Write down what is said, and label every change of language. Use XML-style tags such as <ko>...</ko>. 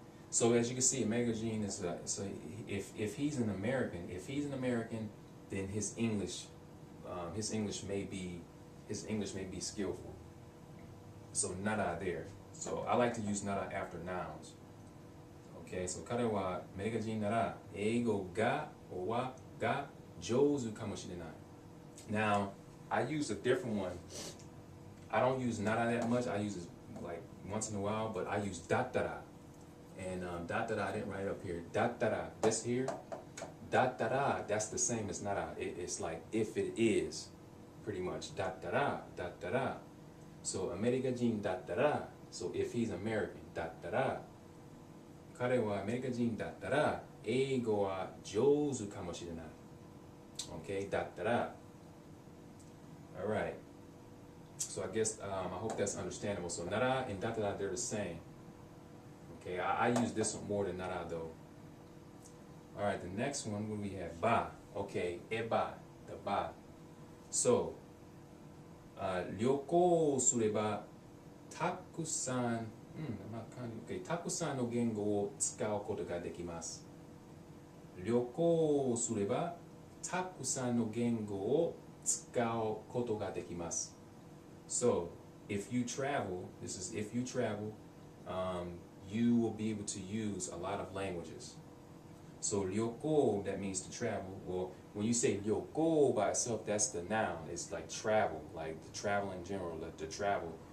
<en>So as you can see, Amerikajin is so if he's an American, then his English may be skillful. So nara there. So I like to use nara after nouns. Okay, so</en> <ja>彼はアメリカ人なら英語がはが上手かもしれない.</ja> <en>Now, I use a different one. I don't use nara that much. I use it like once in a while, but I use dattara. And dattara, I didn't write it up here. Dattara, this here, dattara, that's the same as nara. It's like if it is, pretty much. Dattara, dattara. So, America jin dattara. So, if he's American, dattara.</en> <ja>彼はアメリカ人だったら英語は上手かもしれない.</ja> <en>Okay, だったら.Alright. So I guess, I hope that's understandable. So nara and dattara, they're the same. Okay, I use this one more than nara though. Alright, the next one, what do we have? Ba. Okay, eba, the ba.</en> <ja>So, 旅行すればたくさんたくさんの言語を使うことができます。旅行すればたくさんの言語を使うことができます。</ja> <en>So, if you travel, this is if you travel, you will be able to use a lot of languages. So, 旅行, that means to travel. Well, when you say 旅行 by itself, that's the noun. It's like travel, like the travel in general, like the travel.</en>